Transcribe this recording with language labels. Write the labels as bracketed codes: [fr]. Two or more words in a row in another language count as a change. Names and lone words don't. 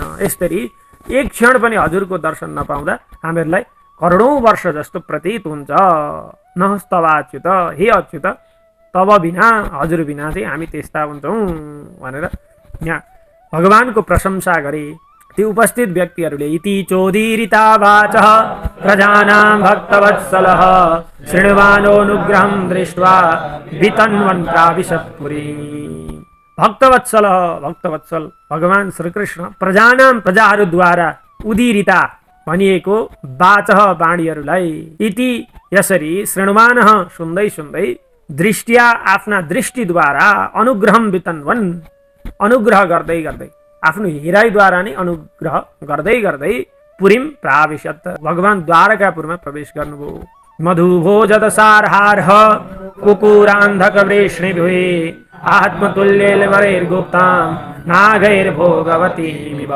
[ne] यसरी एक क्षण पनि हजुरको दर्शन नपाउँदा हामीहरूलाई करोडौं वर्ष जस्तो प्रतीत हुन्छ। नहस्तवाच्युत, हे अच्युत तब बिना हजुर बिना चाहिँ हामी त्यस्ता हुन्छौँ भनेर यहाँ भगवानको प्रशंसा गरे ती उपस्थित व्यक्तिहरूले। [sa] इति चोदीरिता वाचः प्रजानां भक्तवत्सलः शृण्वानोऽनुग्रहं दृष्ट्वा वितन्वन् प्राविशत्पुरी। [ne] भक्तवत्सल भगवान श्रीकृष्ण प्रजाहरूद्वारा उदीरिता भनिएको वाचः वाणीहरूलाई इति यसरी शृण्वानः सुन्दै सुन्दै दृष्टिया आफ्ना दृष्टिद्वारा [sa] अनुग्रहं वितन्वन् [ne] अनुग्रह गर्दै गर्दै आफ्नो हेराइद्वारा नै अनुग्रह गर्दै गर्दै [sa] पुरीम प्राविशत [ne] भगवान द्वारकापुरमा प्रवेश गर्नुभयो। [sa] मधुभोजदसारहारः कुकुरान्धकवृष्णिभिः आत्मतुल्यैर्गुप्तां नागैर्भोगवतीमिव।